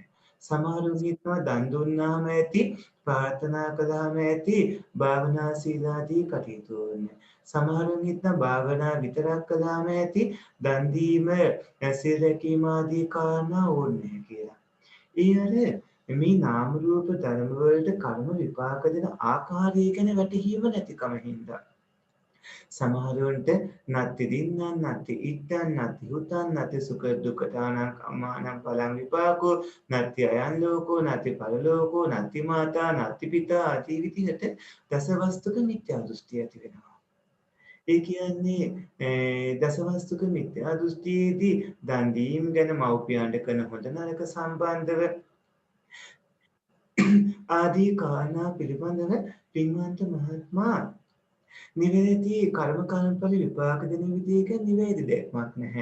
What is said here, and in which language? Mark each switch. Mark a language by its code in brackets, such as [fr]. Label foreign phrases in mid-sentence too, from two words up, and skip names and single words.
[si] සමහරු හිතනවා දන් දුන්නාම ඇති ප්‍රාර්ථනා කළාම ඇති භාවනා සීලාදී කටයුතු ඕනේ. සමහරු හිතනවා භාවනා විතරක් කළාම ඇති දන් දීම සීල රැකීම ආදී කාරණා ඕනේ කියලා. ඒ මේ නාම රූප ධර්ම වලට කර්ම විපාක දෙන ආකාරය ගැන වැටහීම නැතිකම හින්දා සමහරවන්ට [pi] නත්ති දින්නං නත්ති ඉත්තං නත්ති හුතං නත්ති සුඛ දුක්ඛතානං කම්මානං පලං විපාකෝ නත්ති අයං ලෝකෝ නත්ති පරලෝකෝ නත්ති මාතා නත්ති පිතා [si] ආදී විදිහට දසවස්තුක මිත්‍යා දෘෂ්ටි ඇති වෙනවා. ඒ කියන්නේ දසවස්තුක මිත්‍යා දෘෂ්ටියේදී දන් දීම ගැන මව්පියන්ට කරන හොඳ නරක සම්බන්ධව ආදී කාරණා පිළිබඳව පින්වන්ත මහත්මයා නිවැරදි කර්ම කර්මඵල විපාක දෙන විදිහක නිවැරදි දැක්මක් නැහැ.